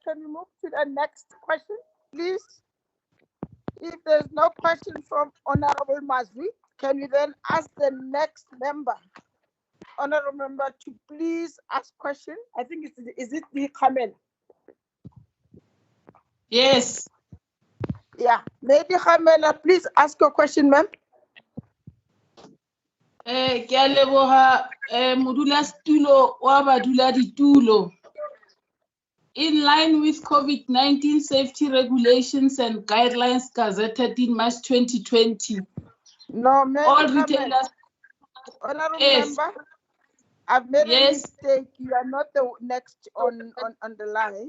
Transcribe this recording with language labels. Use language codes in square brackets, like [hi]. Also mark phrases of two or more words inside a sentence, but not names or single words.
[en] Can we move to the next question, please? If there's no question from Honorable Mazwi, can we then ask the next member, Honorable member, to please ask question? I think is it the Khamela? Yes. Yeah, Lady Khamela, please ask your question, ma'am. [nso] Ke a leboga modulasetulo wa baduladitulo. [en] In line with COVID-19 safety regulations and guidelines gazetted in March 2020. No, ma'am. All retailers. Honorable member, I've made a mistake. You are not the next on the line.